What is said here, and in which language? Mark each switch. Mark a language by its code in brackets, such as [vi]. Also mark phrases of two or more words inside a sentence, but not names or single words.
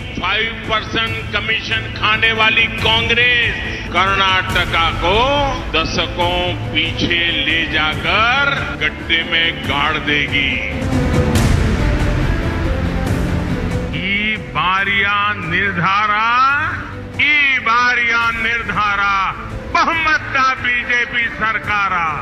[hi] 5% कमीशन खाने वाली कांग्रेस कर्नाटका को दशकों पीछे ले जाकर गड्ढे में गाड़ देगी। [kn] ಈ ಬಾರಿಯ ನಿರ್ಧಾರ ಬಹುಮತ [hi] बीजेपी सरकार।